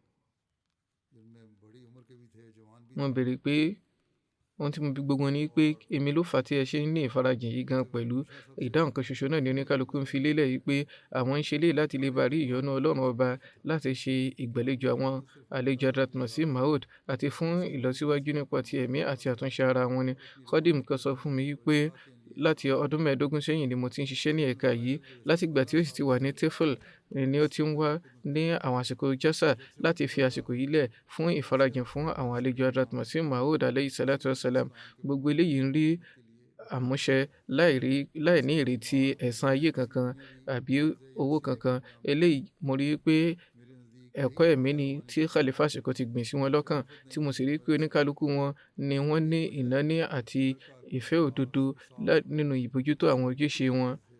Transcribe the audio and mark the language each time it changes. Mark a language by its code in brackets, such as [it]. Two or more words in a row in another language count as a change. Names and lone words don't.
[yo] Wọ́n béèrè pé ohun tí mo bi gbogbo wọn ni pé èmi ló fà á tí ẹ ṣe ní ìfarajìn yìí gan, pẹ̀lú ìdáhùn kan ṣoṣo náà ni oníkálukú ń fi lélẹ̀ wípé àwọn ń ṣe eléyìí láti lè bá rí ìyọ́nú Ọlọ́run ọba, láti ṣe ìgbàlejò àwọn àlejò Hazrat Masih Maud àti fún ìlọsíwájú nípa ti ẹ̀mí àti àtúnṣe ara wọn ni. Khadim kan sọ fún mi wípé láti ọdún 15 sẹ́yìn ni mo ti ń ṣiṣẹ́ ní ẹ̀ka yìí. Láti ìgbà tí ó sì ti wà ní TEFL ni ó ti ń wá ní àwọn àsìkò Jalsa láti fi àsìkò yìí lẹ̀ fún ìfarajìn fún àwọn àlejò Hazrat Masih Maud [ar] عليه الصلاة والسلام. [yo] Gbogbo eléyìí ń rí àmúṣe láì ní ìrètí ẹ̀san ayé kankan àbí owó kankan. Eléyìí mo rí pé ẹ̀kọ́ ẹ̀mí ni tí Khalifa àsìkò ti gbìn sí wọn lọ́kàn, tí mo sì rí pé oníkálukú wọn ni wọ́n ní ìnáání àti ìfẹ́ òdodo nínú ìbójútó àwọn ojúṣe wọn.